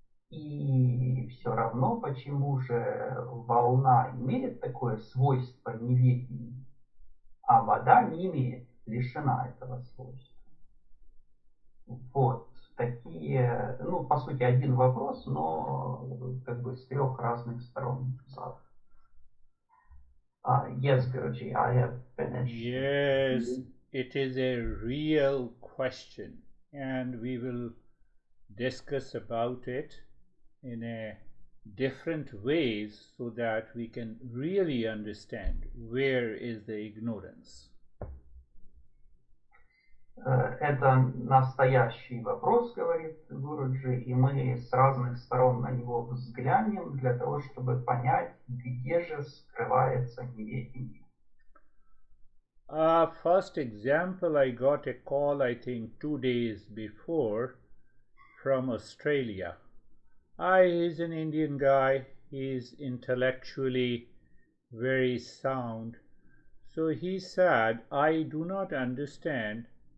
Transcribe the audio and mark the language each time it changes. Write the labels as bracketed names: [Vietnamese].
[Russian] И все равно, почему же волна имеет такое свойство неведения, а вода не имеет, лишена этого свойства. Вот такие, ну, по сути, один вопрос, но как бы с трех разных сторон. [English] Yes, Guruji, I have finished. Yes, it is a real question, and we will discuss about it in a different ways so that we can really understand where is the ignorance. [Russian] Это настоящий вопрос, говорит Гуруджи, и мы с разных сторон на него взглянем для того, чтобы понять, где же скрывается неведение. [English] First example, I got a call, I think 2 days before, from Australia. He's an Indian guy, he's intellectually very sound. So he said, I do not understand.